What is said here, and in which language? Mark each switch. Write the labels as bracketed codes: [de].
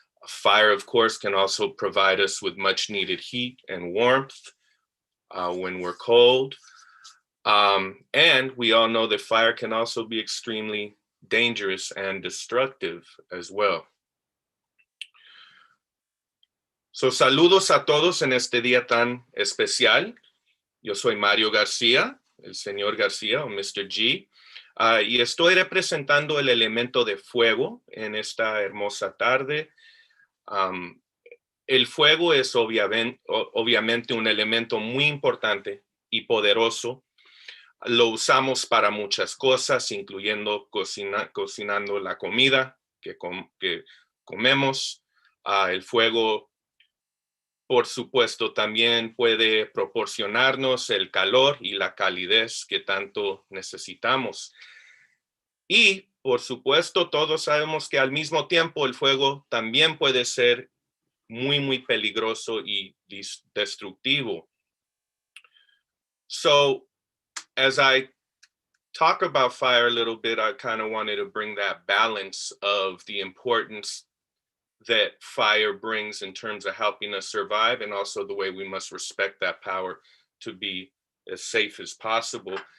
[en] Fire, of course, can also provide us with much needed heat and warmth when we're cold. And we all know that fire can also be extremely dangerous and destructive as well. [es] So, saludos a todos en este día tan especial. Yo soy Mario García, el señor García o Mr. G, y estoy representando el elemento de fuego en esta hermosa tarde. El fuego es obviamente un elemento muy importante y poderoso. Lo usamos para muchas cosas, incluyendo cocinando la comida que comemos. El fuego, por supuesto, también puede proporcionarnos el calor y la calidez que tanto necesitamos. Y, por supuesto, todos sabemos que al mismo tiempo el fuego también puede ser muy, muy peligroso y destructivo. [en] So, as I talk about fire a little bit, I kind of wanted to bring that balance of the importance that fire brings in terms of helping us survive, and also the way we must respect that power to be as safe as possible.